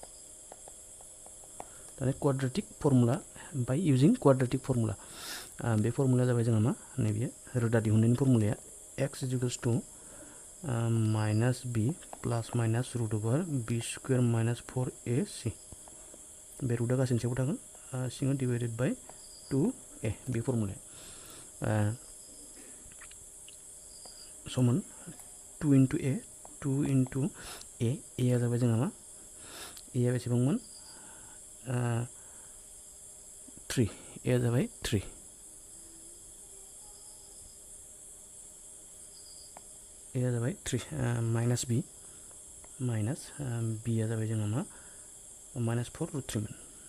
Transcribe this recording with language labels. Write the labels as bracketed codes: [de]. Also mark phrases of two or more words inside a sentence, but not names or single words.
[brx] दानिया [en] quadratic formula by using quadratic formula [brx] बे फर्मुलाया जाबाय जोंहा मा नैबे रोदा दिहुननायनि फर्मुलाया [en] x equals to minus b plus minus root over b square minus 4ac [brx] बे रुटआ गासैनि सायाव थागोन सिङाव [en] divided by 2a [brx] बे फर्मुलाया समान [en] 2 into a 2 into a a [brx] जाबाय जोंहा मा a आ बेसेबांमोन 3 a जाबाय 3 a जाबाय 3 [en] minus b minus b [brx] आ जाबाय जोंहा मा [en] minus 4 root 3 [brx] मोन